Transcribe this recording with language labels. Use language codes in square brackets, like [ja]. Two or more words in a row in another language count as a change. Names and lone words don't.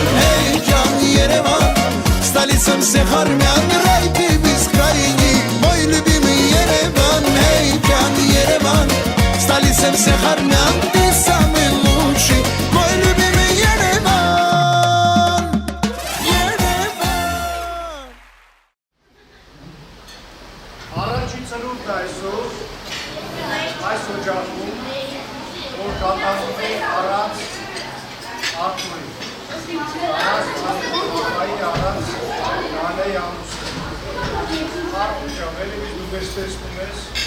[ru] Эй, Джан, Ереван, столица всех армян, рай ты бескрайний, мой любимый Ереван. Эй, Джан, Ереван, столица всех армян, ты самый лучший, мой любимый Ереван. Ереван. [hy] Առաջի ծնունդն այս օջախում, որ կատարվում է առանց Արտուրի, առանց Արտուրի, առանց Գանեի ամուսնի։ Արտուր ջան, էլի դու մեզ տեսնում ես,